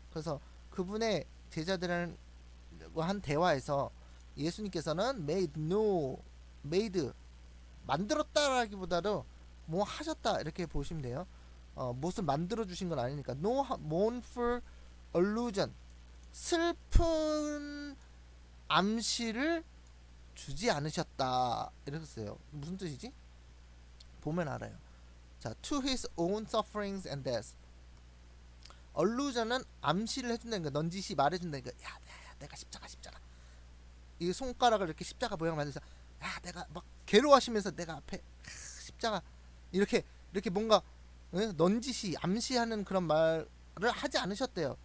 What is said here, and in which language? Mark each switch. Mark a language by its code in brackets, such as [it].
[ko] 그래서 그분의 제자들과 한 대화에서 예수님께서는 made 만들었다라기보다도 뭐 하셨다 이렇게 보시면 돼요. 무엇을 만들어 주신 건 아니니까. [en] No mournful allusion, [ko] 슬픈 암시를 주지 않으셨다 이렇게 써요. 무슨 뜻이지? 보면 알아요. [en] 자, to his own sufferings and death. [ko] allusion은 암시를 해준다는 거, 넌지시 말해준다는 거. 야, 내가 십자가. 이 손가락을 이렇게 십자가 모양 만들어서, 야, 내가 막 괴로워하시면서 내가 앞에 십자가 이렇게 뭔가 넌지시 암시하는 그런 말을 하지 않으셨대요.